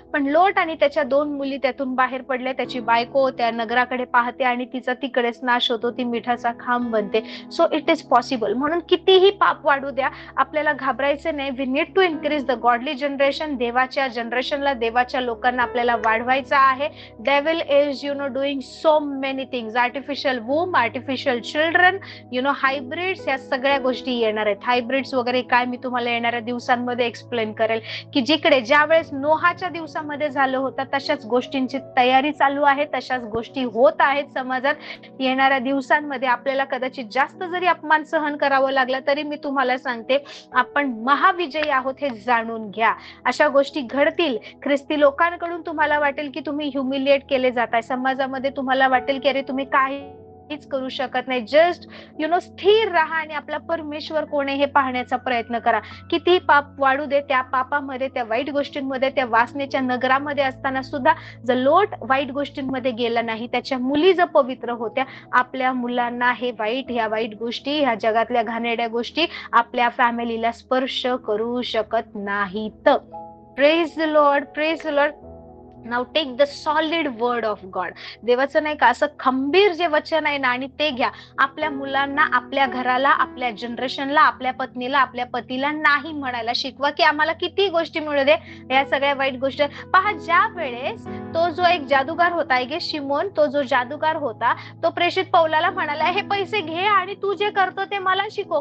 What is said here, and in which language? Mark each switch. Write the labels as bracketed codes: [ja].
[mr] पण लोट आणि त्याच्या 2 मुली त्यातून बाहेर पडल्या. त्याची बायको त्या नगराकडे पाहते आणि तिचा तिकडेच नाश होतो, ती मिठाचा खांब बनते. [en] So it is possible. [mr] म्हणून कितीही पाप वाढू द्या, आपल्याला घाबरायचे नाही. [en] We need to increase the godly generation. [mr] देवाच्या जनरेशनला, देवाच्या लोकांना आपल्याला वाढवायचं आहे. [en] Devil is doing so many things. Artificial womb, artificial children, hybrids, [mr] या सगळ्या गोष्टी येणार आहेत. हायब्रिड्स वगैरे काय मी तुम्हाला येणाऱ्या दिवसांमध्ये एक्सप्लेन करेल, की ज्या वेळेस नोहाच्या दिवसामध्ये झालं होतं तशाच गोष्टींची तयारी चालू आहे, तशाच गोष्टी होत आहेत समाजात. येणाऱ्या दिवसांमध्ये आपल्याला कदाचित जास्त जरी अपमान सहन करावं लागला तरी मी तुम्हाला सांगते आपण महाविजयी आहोत हे जाणून घ्या. अशा गोष्टी घडतील. ख्रिस्ती लोकांकडून तुम्हाला वाटेल की तुम्ही ह्युमिलिएट केले जाताय, समाजामध्ये तुम्हाला वाटेल की अरे तुम्ही काही करू शकत नाही. जस्ट स्थिर राहा आणि आपला परमेश्वर कोण आहे हे पाहण्याचा प्रयत्न करा. किती पाप वाढू दे, त्या पापामध्ये, त्या वाईट गोष्टींमध्ये, त्या वासनेच्या नगरामध्ये असताना सुद्धा जर लोट वाईट गोष्टींमध्ये गेला नाही, त्याच्या मुली जर पवित्र होत्या, आपल्या मुलांना ह्या वाईट गोष्टी, ह्या जगातल्या घाणेरड्या गोष्टी आपल्या फॅमिलीला स्पर्श करू शकत नाहीत. [en] Praise the lord, praise the lord. Now take the solid word of God. [mr] देवाचं नाही का असं खंबीर जे वचन आहे ना, आणि ते घ्या. आपल्या मुलांना, आपल्या घराला, आपल्या जनरेशनला, आपल्या पत्नीला, आपल्या पतीला नाही म्हणायला शिकवा की आम्हाला किती गोष्टी मिळू दे, या सगळ्या वाईट गोष्टी. पहा, ज्या वेळेस तो जो एक जादूगार होता, शिमोन, तो जो जादूगार होता, तो प्रेषित पौलाला म्हणाला, हे पैसे घे आणि तू जे करतो ते मला शिकव.